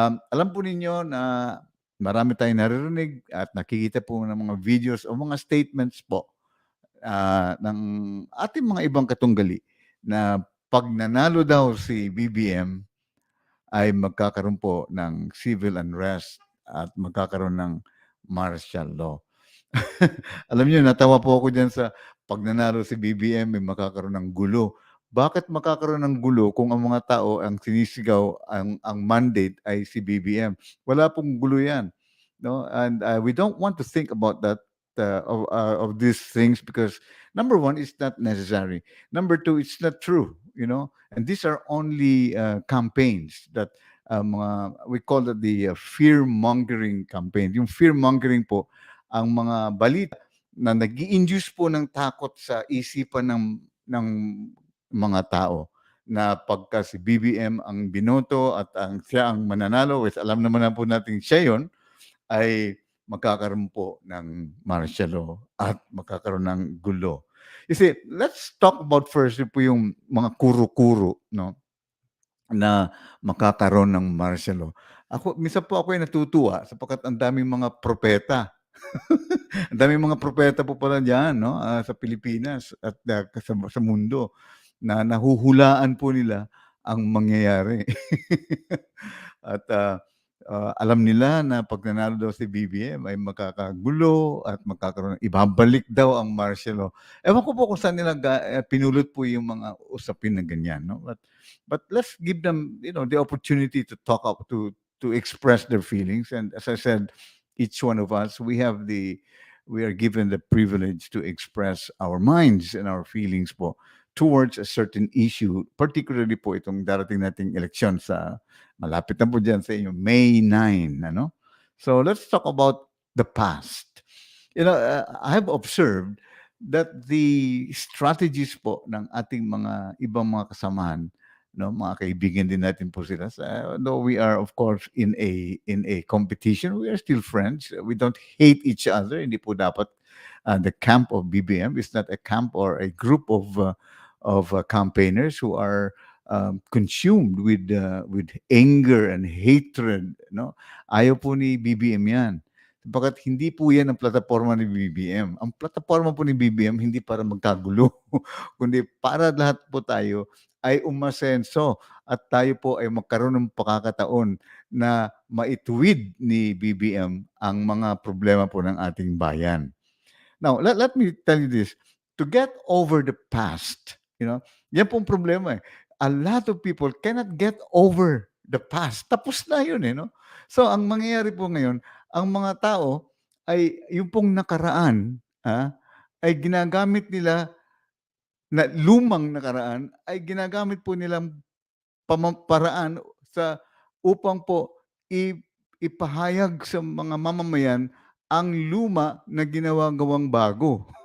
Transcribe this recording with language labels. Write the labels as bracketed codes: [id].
[tl] Alam po ninyo na marami tayong naririnig at nakikita po ng mga videos o mga statements po ng ating mga ibang katunggali na pag nanalo daw si BBM ay magkakaroon po ng civil unrest at magkakaroon ng martial law. Alam niyo, natawa po ako diyan sa pag nanalo si BBM, may magkakaroon ng gulo. Bakit magkakaroon ng gulo kung ang mga tao ang sinisigaw, ang mandate ay si BBM? Wala pong gulo yan. No? [en] And we don't want to think about that of these things because number one, it's not necessary. Number two, it's not true. You know, and these are only campaigns that we call it the fear mongering campaign. Yung fear mongering po ang mga balita na nag-i-induce po ng takot sa isipan ng mga tao na pagka si BBM ang binoto at siya ang mananalo, which alam naman na po natin siya yon, ay magkakaroon po ng martial law at magkakaroon ng gulo. You see, let's talk about first [tl] po yung mga kuro-kuro, no, na makakaroon ng martial law. Minsan po ako ay natutuwa sapagkat ang daming mga propeta. Ang daming mga propeta po pala diyan, no, sa Pilipinas at sa mundo na nahuhulaan po nila ang mangyayari. At alam nila na pag nanalo daw si BBM ay magkakagulo at ibabalik daw ang martial law. Ewan ko po kung saan nila pinulot po yung mga usapin na ganyan, no? [en] But let's give them, you know, the opportunity to talk up to express their feelings. And as I said, each one of us, we are given the privilege to express our minds and our feelings po towards a certain issue, particularly po [tl] itong darating nating eleksyon sa malapit na po dyan sa inyo, May 9, ano? [en] So let's talk about the past. You know, I've observed that the strategies [tl] po ng ating mga ibang mga kasamahan, no, mga kaibigan din natin po sila. [en] Though we are of course in a competition, we are still friends. We don't hate each other. [tl] Hindi po dapat [en] the camp of BBM is not a camp or a group of campaigners who are consumed with anger and hatred, no? [tl] Ayaw po ni BBM 'yan. Sapagkat hindi po 'yan ang plataporma ni BBM. Ang plataporma po ni BBM hindi para magkagulo, kundi para lahat po tayo ay umasenso at tayo po ay magkaroon ng pagkakataon na maituwid ni BBM ang mga problema po ng ating bayan. [en] Now, let me tell you this. To get over the past, you know, [tl] yan pong problema eh. [en] A lot of people cannot get over the past. [tl] Tapos na yun eh, no? So, ang mangyayari po ngayon, ang mga tao ay yung pong nakaraan, ay ginagamit nila na lumang nakaraan ay ginagamit po nilang paraan sa upang po i ipahayag sa mga mamamayan ang luma na ginawa-gawang bago.